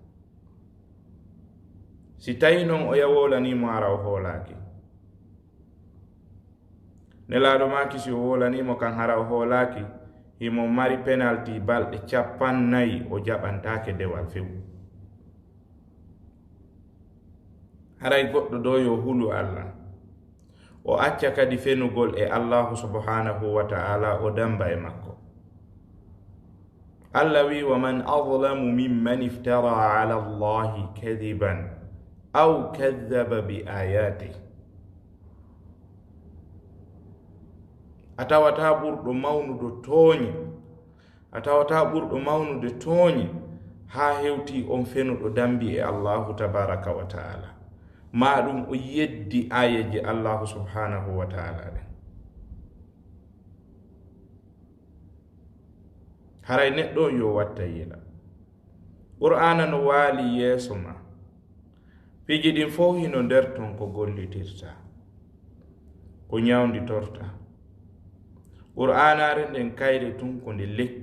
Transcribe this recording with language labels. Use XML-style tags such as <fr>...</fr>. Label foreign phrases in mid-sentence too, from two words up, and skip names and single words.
<ff>si tawi noon o yawowlanimo ara o hoolaki nelaaɗo maki si o wolanimo kan hara o hoolaki himo mari penalty balɗe 50 o jaɓantake dewal few haray goɗɗo ɗo yo hulu allah o acca kadi fenugol e</ff> <ar>الله سبحانه وتعالى</ar> <ff>o damba e makko allah wi</ff> <ar>ومن أظلم ممن افترى على الله كذبا أو كذب بآياته</ar> <ff>a tawata ɓurɗo mawnude tooñe a tawata ɓurɗo mawnude tooñe ha hewti on fenuɗo dambi e</ff> <ar>الله تبارك وتعالى</ar> <ff>ma ɗum o yeddi ayeji</ff> <ar>الله سبحانه وتعالى</ar> <ff>ɗen haray neɗɗo yo watta yila qur'ana no waali yeeso ma piji ɗin fof hino nder ton ko gollitirta ko ñawditorta qur'anare nden kayre tun ko nde</ff>